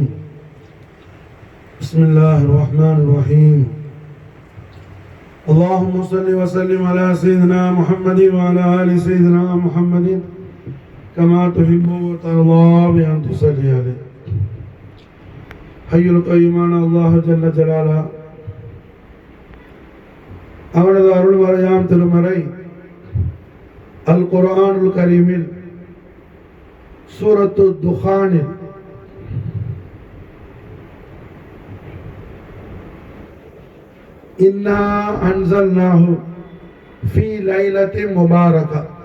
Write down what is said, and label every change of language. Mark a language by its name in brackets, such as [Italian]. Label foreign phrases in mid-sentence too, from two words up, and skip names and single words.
[Arabic] بسم الله الرحمن الرحيم. اللهم صل وسلم على سيدنا محمد وعلى آل سيدنا محمد كما تحب وترضى بأن تصلي عليه. حي القيوم الله جل جلاله [Tamil] அவனது அருள் மறையாம் திருமறை அல் குர்ஆனுல் கரீமில் சூரத்து துஹானில் [Arabic] إنا أنزلناه في ليلة مباركة,